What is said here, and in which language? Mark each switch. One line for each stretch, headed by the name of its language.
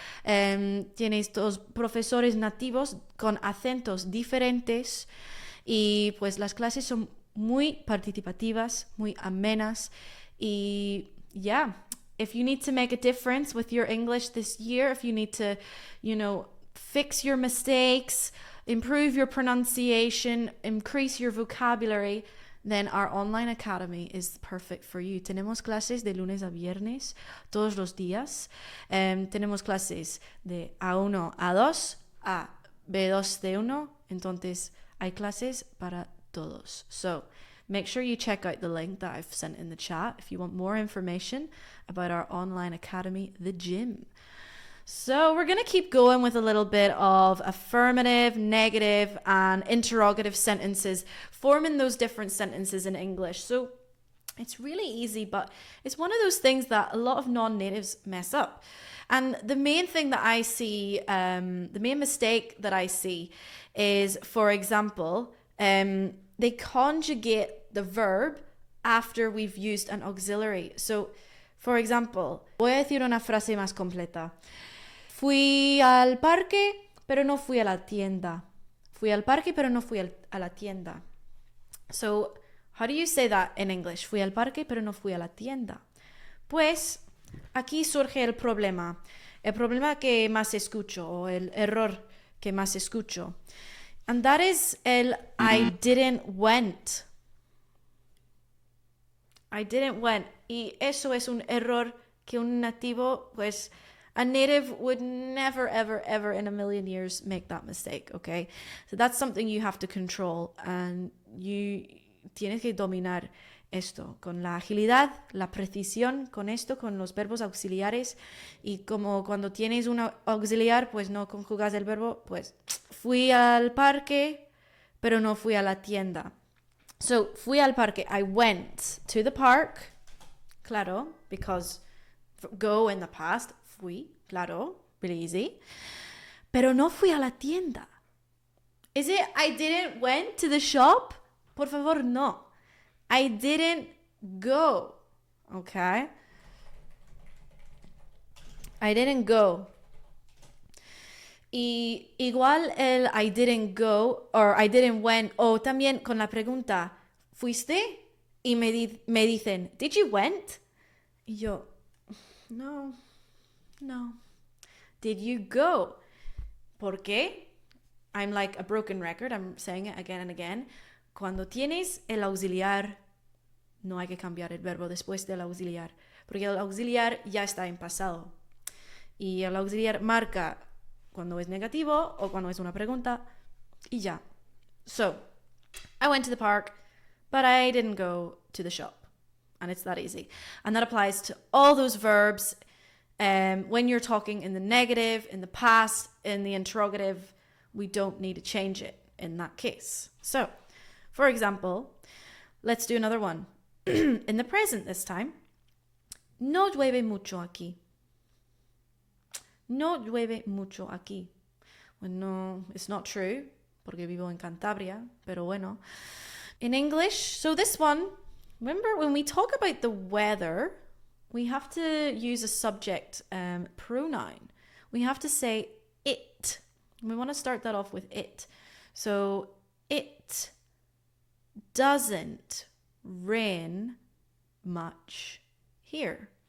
Spanish: Tienes dos profesores nativos con acentos diferentes y pues las clases son muy participativas, muy amenas y
English: if you need to make a difference with your English this year, if you need to, fix your mistakes, improve your pronunciation, increase your vocabulary, then our online academy is perfect for you.
Spanish: Tenemos clases de lunes a viernes, todos los días. Tenemos clases de A1, A2, a B2, C1. Entonces, hay clases para todos.
English: So, make sure you check out the link that I've sent in the chat if you want more information about our online academy, the gym. So we're going to keep going with a little bit of affirmative, negative, and interrogative sentences, forming those different sentences in English. So it's really easy, but it's one of those things that a lot of non-natives mess up. And the main thing that I see, the main mistake that I see is, for example, they conjugate the verb after we've used an auxiliary. So, for example,
Spanish: voy a decir una frase más completa. Fui al parque, pero no fui a la tienda. Fui al parque, pero no fui a la tienda.
English: So, how do you say that in English?
Spanish: Fui al parque, pero no fui a la tienda. Pues, aquí surge el problema. El problema que más escucho, o el error que más escucho.
English: And that is el I didn't went. I didn't went.
Spanish: Y eso es un error que un nativo, pues,
English: a native would never, ever, ever in a million years make that mistake, okay? So that's something you have to control and you
Spanish: tienes que dominar esto con la agilidad, la precisión, con esto, con los verbos auxiliares y como cuando tienes un auxiliar, pues no conjugas el verbo, pues fui al parque, pero no fui a la tienda. So, fui al parque,
English: I went to the park. claro, because go in the past, fui, claro, really easy.
Spanish: Pero no fui a la tienda.
English: Is it I didn't went to the shop?
Spanish: Por favor, no.
English: I didn't go, okay? I didn't go.
Spanish: Y igual el
English: I didn't go or I didn't went
Spanish: o también con la pregunta, ¿fuiste? Y me dicen,
English: did you went?
Spanish: Y yo, no.
English: Did you go?
Spanish: ¿Por qué?
English: I'm like a broken record. I'm saying it again and again.
Spanish: Cuando tienes el auxiliar, no hay que cambiar el verbo después del auxiliar, porque el auxiliar ya está en pasado. Y el auxiliar marca cuando es negativo o cuando es una pregunta y ya.
English: So, I went to the park, but I didn't go to the shop. And it's that easy. And that applies to all those verbs when you're talking in the negative, in the past, in the interrogative. We don't need to change it in that case. So, for example, let's do another one. In the present this time.
Spanish: No llueve mucho aquí. No llueve mucho aquí.
English: Well, no, it's not true,
Spanish: porque vivo en Cantabria, pero bueno.
English: In English, so this one, remember when we talk about the weather, we have to use a subject pronoun. We have to say it. We want to start that off with it. So, it doesn't rain much here.